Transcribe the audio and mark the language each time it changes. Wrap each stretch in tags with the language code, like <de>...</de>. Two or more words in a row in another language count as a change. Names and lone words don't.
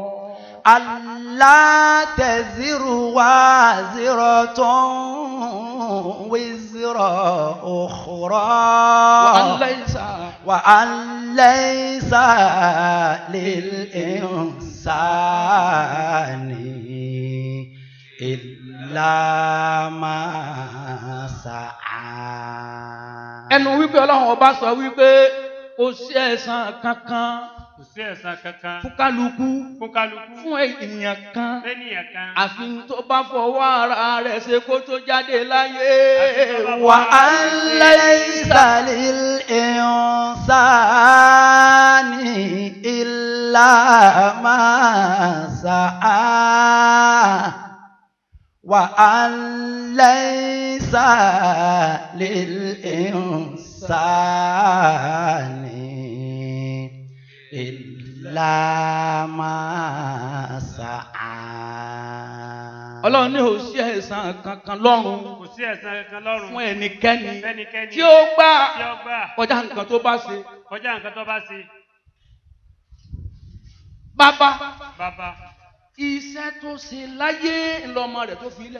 <ar>ألا تزر وازرة وزر أخرى. وأن ليس للإنسان إلا ما سعى.</ar> <yo>ẹnu wípé ọlọ́run ọba sọ wípé kò sí ẹ̀san kankan. kò sí ẹ̀san kankan. fún kálukú. fún ènìyàn kan. àfi tó bá fọwọ́ ara rẹ̀ ṣe kó tó jáde láyé.</yo> <ar>وأن ليس للإنسان إلا ما سعى. وأن ليس للإنسان إلا ما سعى.</ar> <yo>Ọlọ́run ní kò sí ẹ̀san kankan lọ́run. kò sí ẹ̀san kankan lọ́run. fún ẹnikẹ́ni tí ó gbà kọjá nǹkan tó bá ṣe. Bàbá. Iṣẹ́ tó ṣe láyé lọ́mọ rẹ̀ tó fi lẹ̀.</yo>